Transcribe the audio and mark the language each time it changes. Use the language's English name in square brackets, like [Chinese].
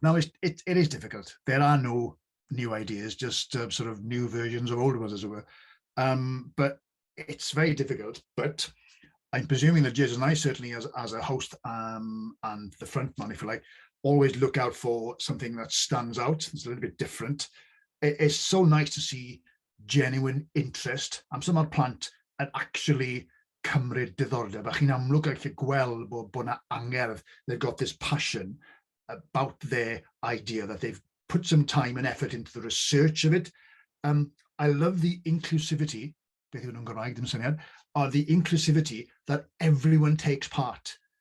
[English] Now, it is difficult. There are no new ideas, just sort of new versions of old ones, as it were. But it's very difficult. But I'm presuming that judges, and I certainly as a host and the front man, if you like, always look out for something that stands out. It's a little bit different. It's so nice to see genuine interest. [Welsh] Amser mae'r plant yn actually cymryd diddordeb. A chi'n amlwg gallu gweld bod na angerdd. [English] They've got this passion about their idea, that they've put some time and effort into the research of it. I love the inclusivity, [Welsh] beth yw nhw'n Gymraeg, dim syniad, [English] or the inclusivity that everyone takes part.